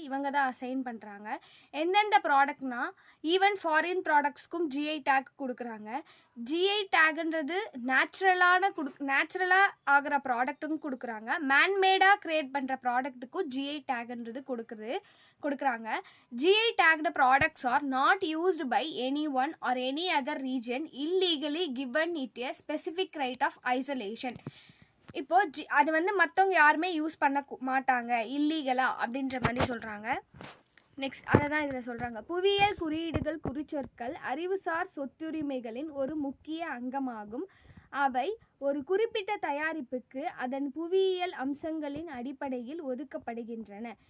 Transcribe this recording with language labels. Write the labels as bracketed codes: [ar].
[ta] இவங்க தான் அசைன் பண்ணுறாங்க. எந்தெந்த ப்ராடக்ட்னா ஈவன் ஃபாரின் ப்ராடக்ட்ஸ்க்கும் ஜிஐ டேக் கொடுக்குறாங்க. ஜிஐ டேக்ன்றது நேச்சுரலாக ஆகிற ப்ராடக்ட்டுக்கும் கொடுக்குறாங்க. மேன்மேடாக க்ரியேட் பண்ணுற ப்ராடக்ட்டுக்கும் ஜிஐ டேக்ன்றது கொடுக்குறாங்க. [en] GI tagged products are not used by anyone or any other region illegally given it a specific right of isolation. [ta] இப்போ அது மற்றவங்க யாருமே யூஸ் பண்ண மாட்டாங்க இல்லீகலாக அப்படின்ற மாதிரி சொல்கிறாங்க. நெக்ஸ்ட், அதை தான் இதில் சொல்கிறாங்க. புவியியல் குறியீடுகள் குறிச்சொற்கள் அறிவுசார் சொத்துரிமைகளின் ஒரு முக்கிய அங்கமாகும். அவை ஒரு குறிப்பிட்ட தயாரிப்புக்கு அதன் புவியியல் அம்சங்களின் அடிப்படையில் ஒதுக்கப்படுகின்றன.